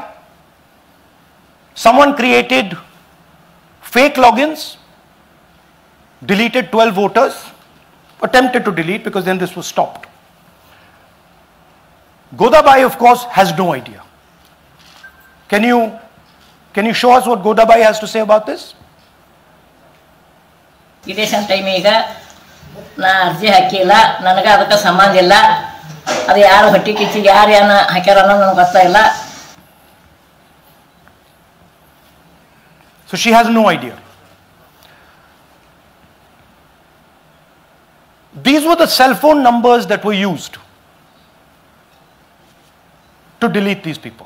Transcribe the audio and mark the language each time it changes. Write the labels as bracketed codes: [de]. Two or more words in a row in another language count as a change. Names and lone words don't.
[en] Someone created fake logins, deleted 12 voters, attempted to delete because then this was stopped. Godabai, of course, has no idea. Can you show us what Godabai has to say about this? Election time [kn] ನ ಅರ್ಜಿ ಹಾಕಿಲ್ಲ ನನಗ ಅದಕ ಸಂಬಂಧ ಇಲ್ಲ ಅದು ಯಾರು ಹೊಟ್ಟಿ ಕಿಚ್ಚಿ ಯಾರು ಏನ ಹಾಕ್ಯಾರ ಅನ್ನೋದು ನನಗೆ ಗೊತ್ತಾಗಿಲ್ಲ. [en] So she has no idea. These were the cell phone numbers that were used to delete these people.